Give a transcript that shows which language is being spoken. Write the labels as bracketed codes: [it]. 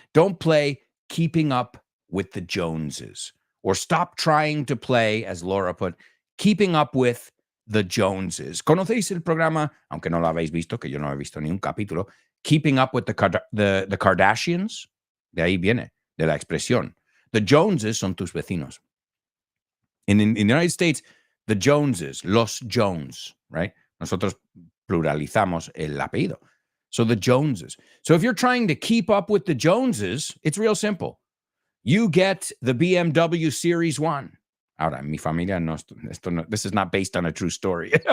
[en] Don't play keeping up with the Joneses, or stop trying to play, as Laura put, keeping up with the Joneses. [es] ¿Conocéis el programa, aunque no lo habéis visto, que yo no he visto ni un capítulo, Keeping Up with the Kardashians? De ahí viene, de la expresión. The Joneses son tus vecinos. [en] In the United States, the Joneses, los Jones, right? [es] Nosotros pluralizamos el apellido. [en] So the Joneses. So if you're trying to keep up with the Joneses, it's real simple. You get the BMW Series 1. Ahora, mi familia this is not based on a true story.